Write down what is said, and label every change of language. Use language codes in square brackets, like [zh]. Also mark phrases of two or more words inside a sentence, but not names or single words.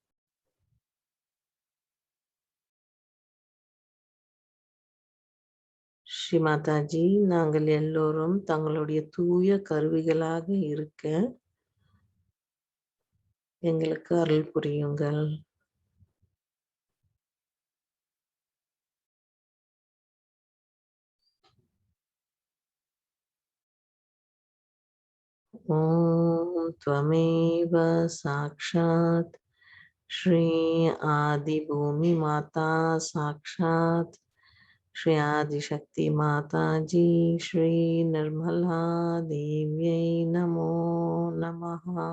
[ta] ஸ்ரீ மாதாஜி, நாங்கள் எல்லோரும் தங்களுடைய தூய கருவிகளாக இருக்க எங்களுக்கு அருள் புரியுங்கள். [sa] ஓம் त्वमेव साक्षात् श्री आदि भूमि माता साक्षात् श्री आदिशक्ति माता जी श्री निर्मला देव्यै नमो नमः.